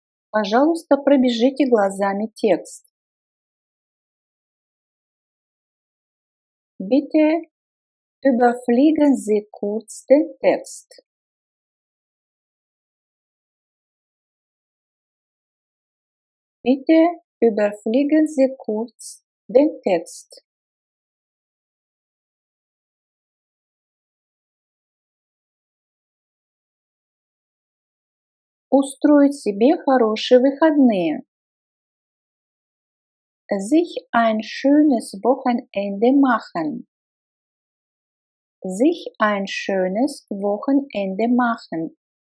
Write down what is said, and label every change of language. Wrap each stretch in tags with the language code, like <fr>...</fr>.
<ru>Пожалуйста, пробежите глазами текст.</ru> <de>Bitte überfliegen Sie kurz den Text. Bitte überfliegen Sie kurz den Text.</de> <ru>Устроить себе хорошие выходные.</ru> <de>Sich ein schönes Wochenende machen. Sich ein schönes Wochenende machen.</de>